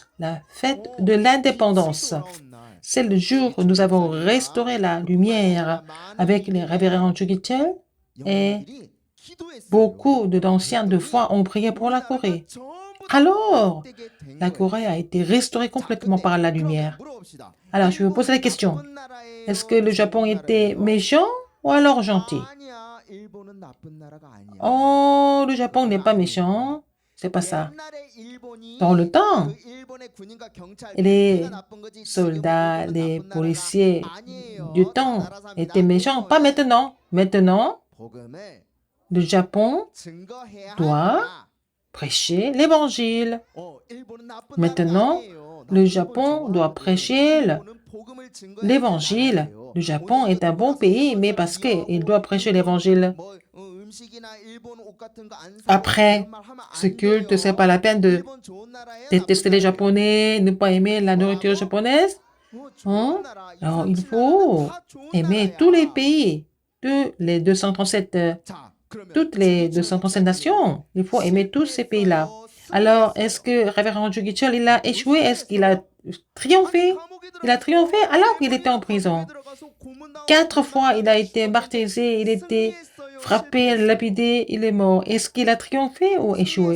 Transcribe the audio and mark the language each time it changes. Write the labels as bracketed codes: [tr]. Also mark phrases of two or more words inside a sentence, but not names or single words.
[fr] La fête de l'indépendance. C'est le jour où nous avons restauré la lumière avec les révérends Chukichel et beaucoup d'anciens de foi ont prié pour la Corée. Alors, la Corée a été restaurée complètement par la lumière. Alors, je vais vous poser la question. Est-ce que le Japon était méchant ou alors gentil? [ko] 아니야, 일본은 나쁜 나라가 아니야. [fr] Oh, le Japon n'est pas méchant. C'est pas ça. [ko] 옛날에 일본이 [fr] Dans le temps, [ko] 그 일본의 군인과 경찰 [fr] les [ko] 우리가 나쁜 거지, [fr] soldats, [ko] 지금은 [fr] les [ko] 나쁜 나라가 [fr] policiers [ko] 아니에요. [fr] du temps étaient méchants. Pas maintenant. Maintenant, [ko] 복음을 [fr] le Japon [ko] 증거해야 [fr] doit [ko] 한다. [fr] prêcher l'évangile. [ko] 일본은 나쁜 [fr] Maintenant, [ko] 나라가 아니에요. [fr] le [ko] 나쁜 [fr] Japon [ko] 걸 [fr] doit [ko] 좋아하는데 [fr] prêcher [ko] 일본은 복음을 증거해야 [fr] l'évangile. [ko] 하는 나라예요. [fr] Le Japon est un bon pays, mais parce qu'il doit prêcher l'évangile. [ko] 뭐, 음식이나 일본 옷 같은 거 안 사고 [fr] Après, [ko] 이런 말 하면 안 [fr] ce culte, [ko] 돼요. [fr] c'est pas la peine de [ko] 일본 좋은 나라예요, [fr] détester [ko] 나쁜 [fr] les [ko] 나라예요? [fr] Japonais, ne pas aimer la nourriture japonaise. [ko] 좋은 나라. [fr] Alors, il 237 faut [ko] 나라는 다 좋은 [fr] aimer [ko] 나라야. [fr] tous les pays, les 237, [ko] 자, 그러면 [fr] toutes les [ko] 주기철 237 목사님이 [fr] nations. Il faut aimer tous ces pays-là. Alors, est-ce que Révérend Jugichol, il a échoué? Est-ce qu'il a triomphé? Il a triomphé alors qu'il était en prison. 4 fois, il a été martyrisé, il a été frappé, lapidé, il est mort. Est-ce qu'il a triomphé ou échoué?